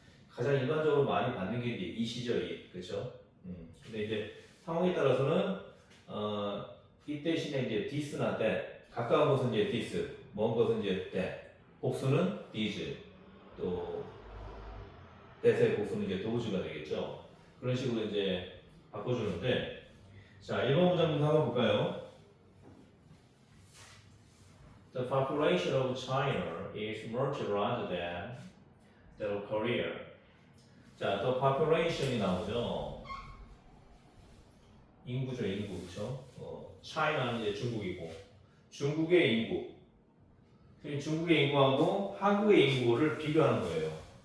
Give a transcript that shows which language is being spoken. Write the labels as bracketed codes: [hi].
[ko] 가장 일반적으로 많이 받는 게 이제 이시죠, 그렇죠? 근데 이제 상황에 따라서는 이 대신에 이제 this나 that, 가까운 것은 이제 this, 먼 것은 이제 that, 복수는 these, 또 that의 복수는 이제 those가 되겠죠. 그런 식으로 이제 바꿔주는데, 자, 1번 문장부터 한번 볼까요? [en] The population of China is much larger than that of Korea. [ko] 자, the population이 나오죠. 인구죠, 인구, 그렇죠? China는 이제 중국이고, 중국의 인구, 중국의 인구하고 한국의 인구를 비교하는 거예요.